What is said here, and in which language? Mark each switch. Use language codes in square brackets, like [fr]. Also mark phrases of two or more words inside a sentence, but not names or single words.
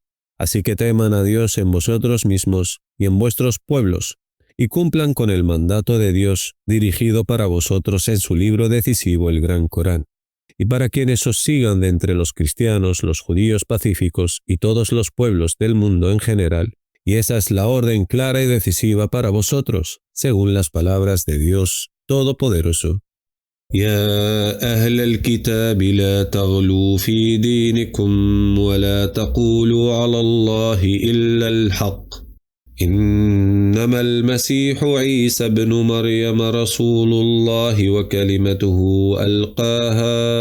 [es] Así que teman a Dios en vosotros mismos y en vuestros pueblos, y cumplan con el mandato de Dios dirigido para vosotros en su libro decisivo, el Gran Corán. Y para quienes os sigan de entre los cristianos, los judíos pacíficos y todos los pueblos del mundo en general, y esa es la orden clara y decisiva para vosotros, según las palabras de Dios Todopoderoso. [ar] يا أهل الكتاب لا تغلوا في دينكم ولا تقولوا على الله إلا الحق إنما المسيح عيسى بن مريم رسول الله وكلمته ألقاها